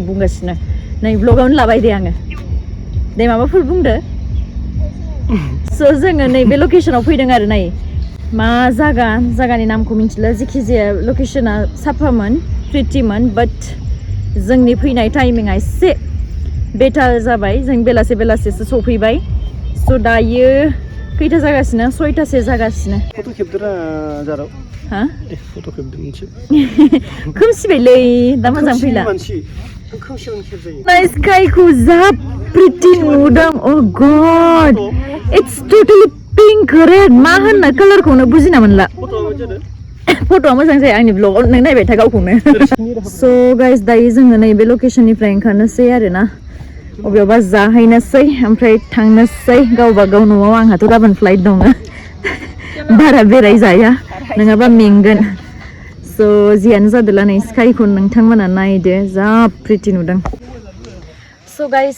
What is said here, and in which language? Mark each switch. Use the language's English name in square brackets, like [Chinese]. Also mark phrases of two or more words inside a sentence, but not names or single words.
[Bodo] बुंगासिनो नै ब्लगावनो लाबाय दे आङो दे माबाफोर बुंदो so जोङो नै बे लकेसनाव फैदों आरो नै मा जागानि नामखौ मिन्थिला जेखि जाया लकेसना साफामोन प्रिटिमोन बाट जोंनि फैनाय टाइमिंआ एसे बेटार जाबाय जों बेलासेसो सफैबाय so दायो खैथा जागासिनो 6टासो जागासिनो फट' खेबदोरा जाराव हा फट' खेबदों मोनसे खोमसिबायलै दा मोजां फैला मानसि खोमसियावनो खेबजायो [English] nice sky [Bodo] जा प्रिटि नुदों [English] oh god it's totally pink red [Bodo] मा होननो कालारखौनो बुजिना मोनला फट'आ मोजां जायो आंनि ब्लगाव नों नायबाय था गावखौनो [English] so guys [Bodo] दायो जोङो नै बे लकेसननिफ्राय ओंखारनोसै आरोना अबेयावबा जाहैनोसै ओमफ्राय थांनोसै गावबा गाव न'आव आंहाथ' गाबोन फ्लाइट दङ बारा बेरायजाया नङाबा मेंगोन so जियानो जादोला नै स्काइखौ नोंथांमोना नायदो जा प्रिटि नुदों [English] so guys